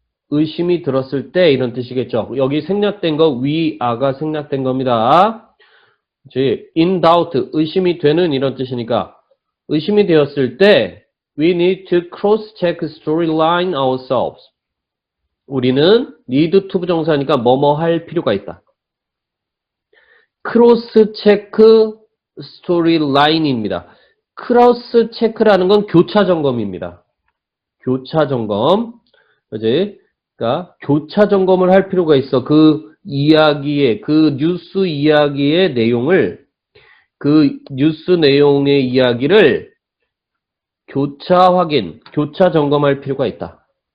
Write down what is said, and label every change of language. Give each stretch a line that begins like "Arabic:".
Korean: 의심이 들었을 때 이런 뜻이겠죠. 여기 생략된 거 weare가 생략된 겁니다.
English: in doubt. 의심이 되는 이런 뜻이니까 의심이 되었을 때 we need to cross-check storyline ourselves.
Korean: 우리는 need to 부정사니까 뭐뭐 할 필요가 있다.
English: cross-check storyline 입니다.
Korean: cross-check라는 건 교차 점검입니다. 교차 점검. 그지? 그러니까 교차 점검을 할 필요가 있어. 그 이야기의 그 뉴스 이야기의 내용을 그 뉴스 내용의 이야기를 교차 확인, 교차 점검할 필요가 있다.